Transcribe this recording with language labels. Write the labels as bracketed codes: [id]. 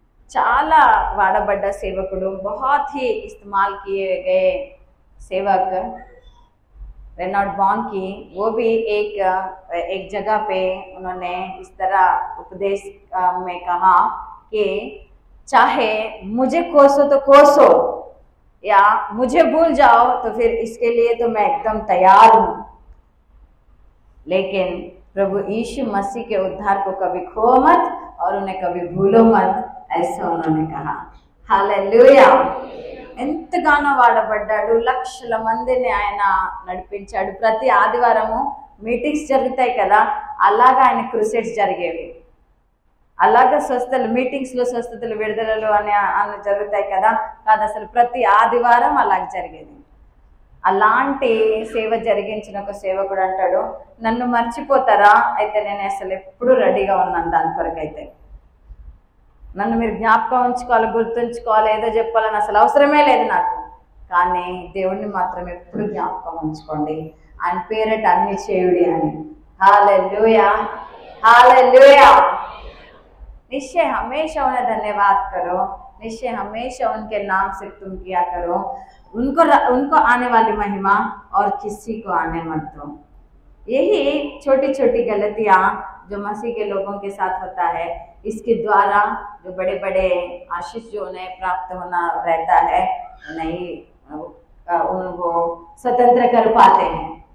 [te] చాలా వాడబడ్డ సేవకుడు, [hi] बहुत ही इस्तेमाल किए गए सेवक रेनॉल्ड बॉन की, वो भी एक जगह पे उन्होंने इस तरह उपदेश में कहा कि चाहे मुझे कोसो तो कोसो या मुझे भूल जाओ तो फिर इसके लिए तो मैं एकदम तैयार हूँ, लेकिन प्रभु यीशु मसीह के उद्धार को कभी खो मत और उन्हें कभी भूलो मत, ऐसा उन्होंने कहा। हालेलुया। [te] ఎంతగానో వాడబడ్డాడు, లక్షల మందిని ఆయన నడిపించాడు। ప్రతి ఆదివారము మీటింగ్స్ జరుగుతాయి కదా, అలాగా ఆయన క్రూసేడ్స్ జరిగేవి, అలాగా స్వస్థతలు మీటింగ్స్లో స్వస్థతలు విడుదలలు అని జరుగుతాయి కదా, కాదు అసలు ప్రతి ఆదివారం అలాగ జరిగేది। అలాంటి సేవ జరిగించిన ఒక సేవకుడు అంటాడు, నన్ను మర్చిపోతారా, అయితే నేను అసలు ఎప్పుడు రెడీగా ఉన్నాను దాని కొరకైతే, నన్ను మీరు జ్ఞాపకం ఉంచుకోవాలి, గుర్తుంచుకోవాలి, ఏదో చెప్పాలని అసలు అవసరమే లేదు నాకు. కానీ దేవుణ్ణి మాత్రం ఎప్పుడు జ్ఞాపకం ఉంచుకోండి, ఆయన పేరట అన్ని చేయుడి అని. [hi] Hallelujah, hallelujah. निश्चय हमेशा उन्हें धन्यवाद करो, निश्चय हमेशा उनके नाम से तुम किया करो। उनको आने वाली महिमा और किसी को आने मत दो। यही छोटी छोटी गलतियाँ जो मसीह के लोगों के साथ होता है, इसके द्वारा जो बड़े बड़े आशीष जो उन्हें प्राप्त होना रहता है नहीं उनको स्वतंत्र कर पाते हैं।